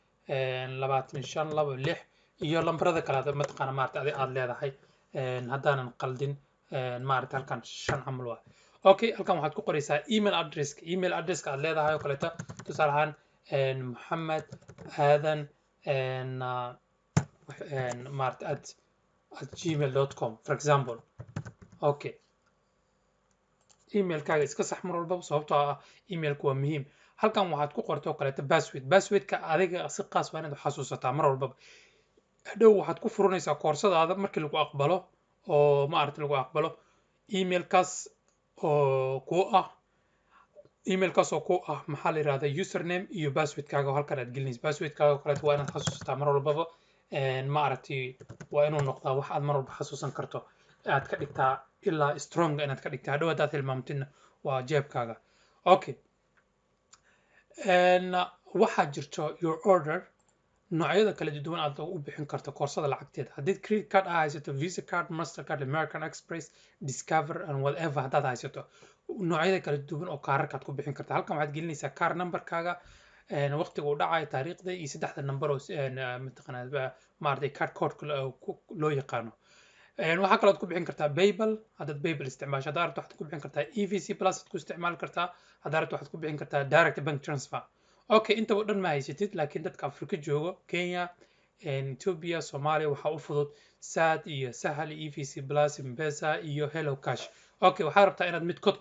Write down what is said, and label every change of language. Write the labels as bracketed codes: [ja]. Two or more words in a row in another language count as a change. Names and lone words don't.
[so] 2526 iyo lambarada kale mataqaana maaragtay aad leedahay haddaanan qaldin maaragtay halkan 5 camal waa okay halkan waxaad ku qoraysaa email addresska aad leedahay oo kaleeto tusaale ahaan maxamed aadan maaragtay [en] at gmail.com for example [so] okay emailkaaga iska sax mar walba sababtoo ah emailku waa muhiim halkan waxaad ku qortay oo kaleeto passwordka adiga si qaas waa inaad xasuusataa mar walba hadhow waxaad ku furanaysaa koorsadaada markii lagu aqbalo oo maaragtay lagu aqbalo emailkaas oo ku ah maxaa la yiraahdaa username iyo passwordkaaga oo halkan aad gelinaysa passwordkaaga oo kaleeto waa inaad xasuusataa mar walbaba maaragtay waa inuu noqdaa wax aad mar walba xasuusan karto aad ka dhigtaa ilaa strong inaad ka dhigtaa hadhow haddaad hilmaamtidna waa jeebkaaga okay waxaa jirto [en] your order [so] noocyada kala duwan aad u bixin karto koorsada lacagteeda haddii [en] credit card [so] aad haysato visa card mastercard american express discover [en] and whatever [so] haddaad haysato noocyada kala duwan oo kaararkaad ku bixin karta halkan waxaad gelinaysaa kaar numberkaaga waqtiga uu dhacayo taariikhda iyo 3 number oo mataqaanaa maaragtay [en] card code [so] loo yaqaano waxaa kalood ku bixin kartaa PayPal haddaad PayPal isticmaasho haddaad rabto waxaad ku bixin kartaa EVC Plus aad ku isticmaali kartaa haddaad rabto waxaad ku bixin kartaa [en] direct bank transfer [so] okay inta oo dhan ma haysatid laakiin dadka Afrika joogo Kenya Ethiopia Soomaaliya waxaa u fudud SAD iyo Sahal EVC Plus M-Pesa iyo Hello Cash okay waxaad rabtaa inaad mid code ku